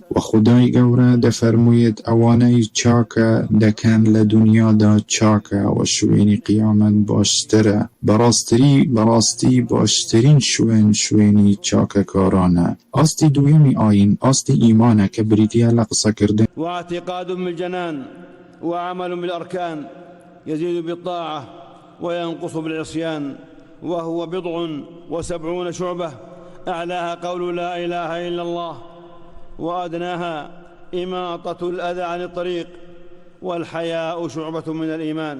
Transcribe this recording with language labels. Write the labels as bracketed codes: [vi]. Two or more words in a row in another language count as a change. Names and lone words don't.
[ckb] و خدای گەورە دەفەرموویێت ئەوانەی چاکە دەکەن لە دنیادا چاکە و شوێنی قیامەت باشترە. بەڕاستی باشترین شوێنی چاکەکارانە. ئاستی دووەمی ئاین ئاستی ئیمانە کە بریتیە لە قسەکردن [ar] واعتقاد بالجنان وعمل بالأركان يزيد بالطاعة وينقص بالعصيان، وهو 70 شعبة، أعلاها قول لا إله إلا الله، وأدناها إماطة الأذى عن الطريق، والحياء شعبة من الإيمان.